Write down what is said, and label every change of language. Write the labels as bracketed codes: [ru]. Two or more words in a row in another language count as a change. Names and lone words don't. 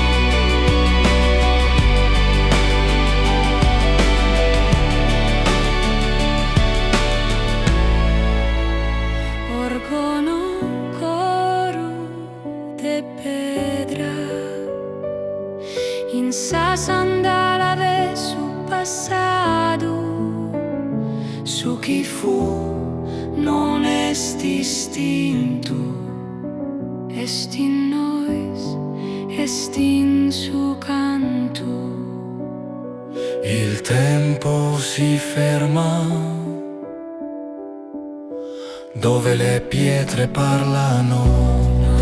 [sc] Orgono coru de pedra, in sa sandala de su passado, su chi fu non est distinto, est in nois, est in su canto. [it] Il tempo si ferma dove le pietre parlano,